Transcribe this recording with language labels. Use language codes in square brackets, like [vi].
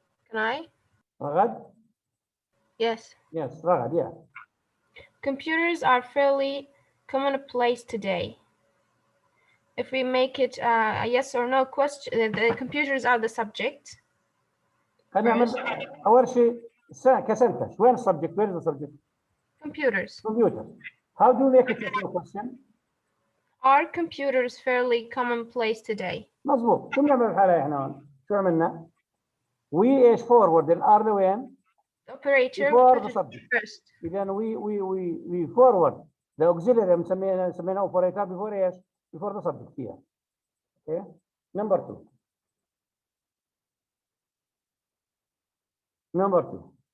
[en] Can I? Ragad? Yes. Yes, Ragad, yeah. Computers are fairly commonplace today. If we make it a yes or no question, the computers are the subject. [ar] خلينا نعمل أول شيء كسنتنس. وين السبجكت؟ [en] Where is the subject? Computers. Computer. How do you make it a question? Are computers fairly commonplace today? [ar] مظبوط. شو بنعمل بالحالة احنا هون؟ شو عملنا؟ [en] We [ar] ايش [en] forward [ar] الار لوين؟ [en] The operator before put the it subject. first. إذا we forward the auxiliary [ar] سميناه [en] operator before [ar] ايش؟ [en] before the subject here. Okay. Number 2. Number 2.